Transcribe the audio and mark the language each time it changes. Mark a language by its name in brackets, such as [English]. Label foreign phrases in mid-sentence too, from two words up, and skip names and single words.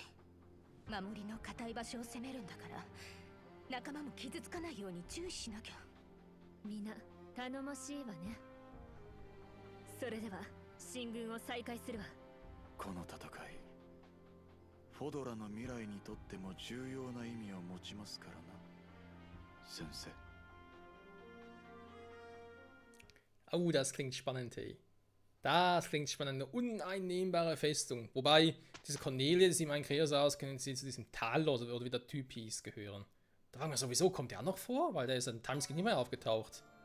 [Japanese] 守りの固い場所を攻めるんだから仲間も傷つかないように注意しなきゃ。皆頼もしいわね。それでは進軍を再開するわ。この戦いフォドラの未来にとっても重要な意味を持ちますからな、先生。 [German] Oh, das klingt spannend, hey. Das klingt spannend. Eine uneinnehmbare Festung. Wobei, diese Cornelia, die sieht mein Kreos aus, können sie zu diesem Talos oder wie der Typ hieß, gehören. Da fragen wir sowieso, kommt der noch vor? Weil der ist in Timeskip nicht mehr aufgetaucht.